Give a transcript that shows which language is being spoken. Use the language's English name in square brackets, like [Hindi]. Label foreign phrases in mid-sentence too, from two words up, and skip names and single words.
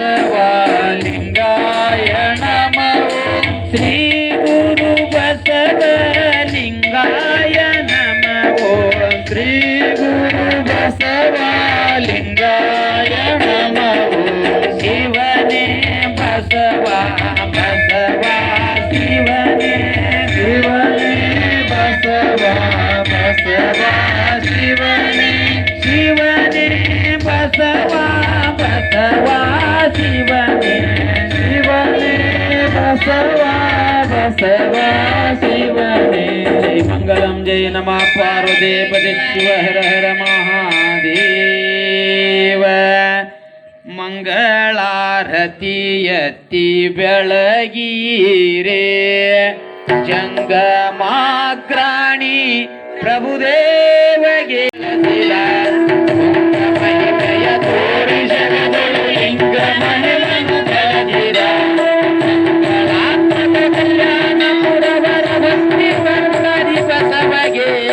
[Sanskrit] बसवलिंगाय नमः ओम श्री गुरु बसवलिंगाय नमः ओम श्री गुरु बसवलिंगाय नमः ओम शिवने बसवा बसवा शिवने शिवने बसवा बसवा शिवने शिवने बसवा बसवा शिवने शिवने बसवा बसवा शिवने जय मंगलम जय नमः पार्वतीपति शिव हर हर [Kannada] महादेव ಮಂಗಳಾರತಿ ಎತ್ತಿ ಬೆಳಗೀರೆ ಜಂಗಮಾಗ್ರಾಣಿ ಪ್ರಭುದೇವಗೆ ಮಹಿಮೆಯ ತೋರಿ ಜಗದೊಳು ಲಿಂಗ ಮಹಿಮನು ಬೆಳಗಿರ ಮಂಗಳಾತ್ಮಕ ಕಲ್ಯಾಣ ಪುರವರ ಭಕ್ತಿ ವರ್ಗದಿ ಬಸವಗೆ